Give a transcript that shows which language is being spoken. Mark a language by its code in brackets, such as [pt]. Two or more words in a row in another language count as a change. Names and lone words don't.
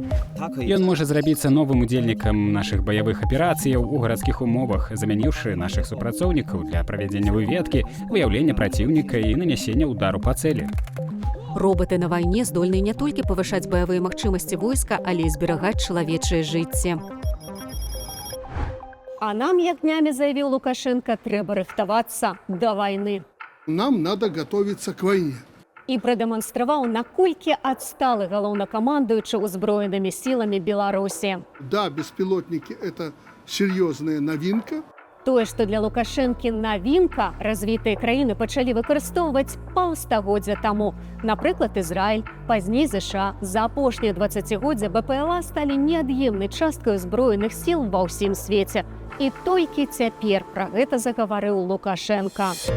[be] Ён можа зрабіцца новым удзельнікам нашых баявых аперацыяў у гарадскіх умовах, замяніўшы нашых супрацоўнікаў для правядзення выведкі, выяўлення праціўніка і нанясення ўдару па цэлі. Роботы на вайне здольны не толькі павышаць баявыя магчымасці войска, але і зберагаць чалавечае жыцце. А нам, як днямі заявіў Лукашенко, трэба рыхтавацца да вайны. [ru] Нам надо готовиться к войне. [be] І прадэманстраваў, наколькі адсталы галоўнакамандуючы ўзброенымі сіламі Беларусі. [ru] Да, беспилотники – это серьезная новинка. [be] Тое, што для Лукашэнкі навінка, развітыя краіны пачалі выкарыстоўваць паўстагоддзя таму. Напрыклад, Ізраіль, пазней ЗША. За апошнія 20годдзя БПЛА сталі неад'емнай часткай узброеных сіл ва ўсім свеце. І толькі цяпер пра гэта загаварыў Лукашенка.